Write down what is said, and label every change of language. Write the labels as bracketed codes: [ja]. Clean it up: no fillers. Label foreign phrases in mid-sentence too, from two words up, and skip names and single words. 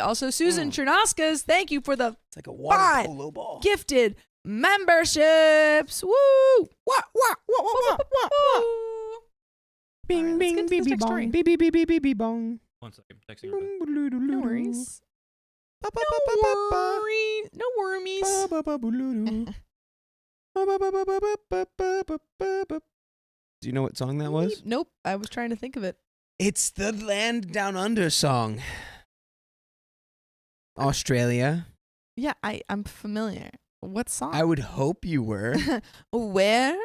[en] Also, Susan Mm. Chernaskas, thank you for the It's like a water 5 polo ball. gifted memberships. Woo! Wah, wah, wah, wah, wah, wah, wah. Woo! Bing, All right, let's bing, get to bee, this bee, next story. bong. Bee, bee, bee, bee, bee, bee, bong. 1 second. Texting her back. No worries. Ba, ba, ba, ba, ba, ba. No worries. Ba, ba, ba, boo-loo-doo. Ba, ba, ba, ba, ba, ba, ba, ba, ba, ba, ba. Do you know what song that was? Nope. I was trying to think of it. It's the Land Down Under song. Australia. Yeah, I'm familiar. What song? I would hope you were. Where?